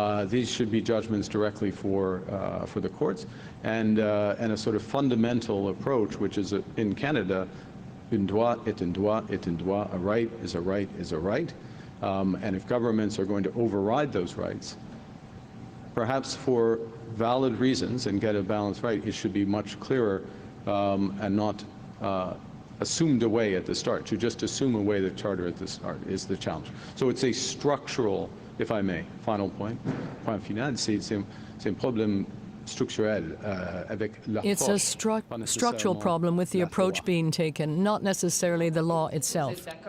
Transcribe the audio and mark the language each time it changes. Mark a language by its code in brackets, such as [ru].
[en] These should be judgments directly for the courts, and a sort of fundamental approach, which is in Canada, [fr] un droit est un droit [en] est un droit, a right is a right is a right, and if governments are going to override those rights, perhaps for valid reasons and get a balanced right, it should be much clearer and not assumed away at the start. To just assume away the Charter at the start is the challenge. So it's a structural, if I may, final [fr] point final, c'est un problème structurel avec l'approche. [en] It's a structural problem with the approach being taken, not necessarily the law itself.